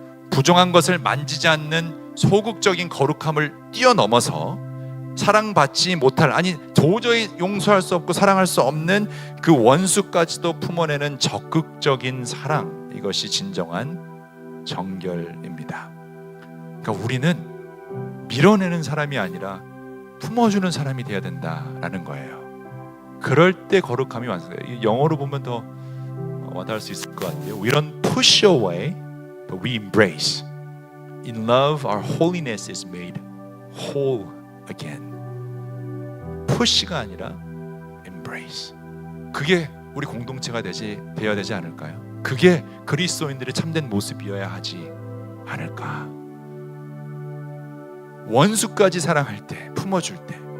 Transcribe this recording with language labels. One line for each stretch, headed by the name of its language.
Korean: 부정한 것을 만지지 않는 소극적인 거룩함을 뛰어넘어서 사랑받지 못할, 아니 도저히 용서할 수 없고 사랑할 수 없는 그 원수까지도 품어내는 적극적인 사랑, 이것이 진정한 정결입니다. 그러니까 우리는 밀어내는 사람이 아니라 품어주는 사람이 되어야 된다라는 거예요. 그럴 때 거룩함이 완성돼요. 영어로 보면 더 와닿을 수 있을 것 같아요.
English: We don't push away, but we embrace. In love, our holiness is made whole again.
Korean: push가 아니라 embrace. 그게 우리 공동체가 되어야 되지 않을까요? 그게 그리스도인들의 참된 모습이어야 하지 않을까? 원수까지 사랑할 때, 품어줄 때,